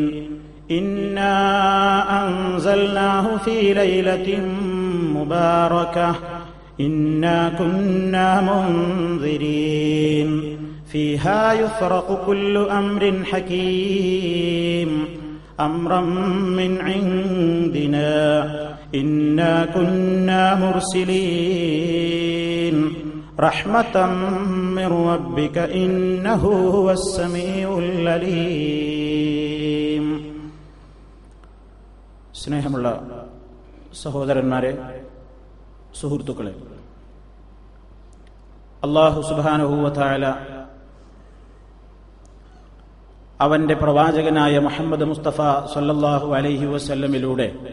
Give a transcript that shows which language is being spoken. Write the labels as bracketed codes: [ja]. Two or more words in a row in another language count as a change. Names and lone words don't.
[ar] إنا أنزلناه في ليلة مباركة إنا كنا منذرين فيها يفرق كل أمر حكيم أمرا من عندنا إنا كنا مرسلين رحمة من ربك إنه هو السميع العليم. [ml] സ്നേഹമുള്ള സഹോദരന്മാരെ, സുഹൃത്തുക്കളെ, അല്ലാഹു [ar] سبحانه وتعالى [ml] അവന്റെ പ്രവാചകനായ മുഹമ്മദ് മുസ്തഫ [ar] صلى الله عليه وسلم